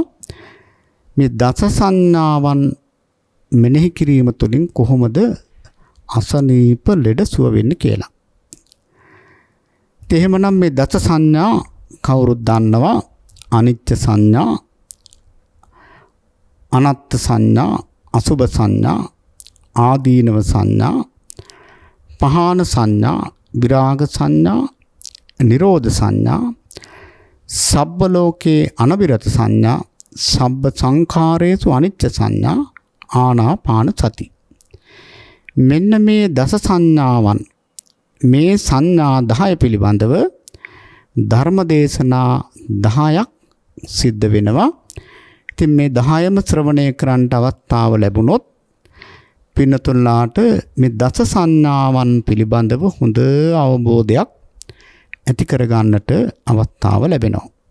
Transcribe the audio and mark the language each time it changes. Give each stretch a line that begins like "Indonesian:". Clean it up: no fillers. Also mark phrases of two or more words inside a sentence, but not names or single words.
Sinhala: මේ දස සංඥාවන් මෙනෙහි කිරීම තුළින් කොහොමද අසනීප ලෙඩ සුව වෙන්නේ කියලා. එහෙමනම් මේ දස සංඥා කවුරුත් දන්නවා. අනිත්‍ය සංඥා, අනත්ත් සංඥා, අසුභ සංඥා, ආදීනව සංඥා, පහාන සංඥා, විරාග සංඥා, නිරෝධ සංඥා,
Pali: සබ්බ ලෝකේ අනබිරත
Sinhala: සංඥා,
Pali: සබ්බ සංඛාරේසු අනිච්ච
Sinhala: සංඥා,
Pali: ආනාපාන සති.
Sinhala: මෙන්න මේ දස සංඥාවන් මේ සංඥා 10 පිළිබඳව ධර්මදේශනා 10ක් සිද්ධ වෙනවා. ඉතින් මේ 10ම ශ්‍රවණය කරන්නට අවස්ථාව ලැබුණොත් පින්නතුන්ලාට මේ දස සංඥාවන් පිළිබඳව හොඳ අවබෝධයක් ඇති කරගන්නට අවස්ථාව ලැබෙනවා.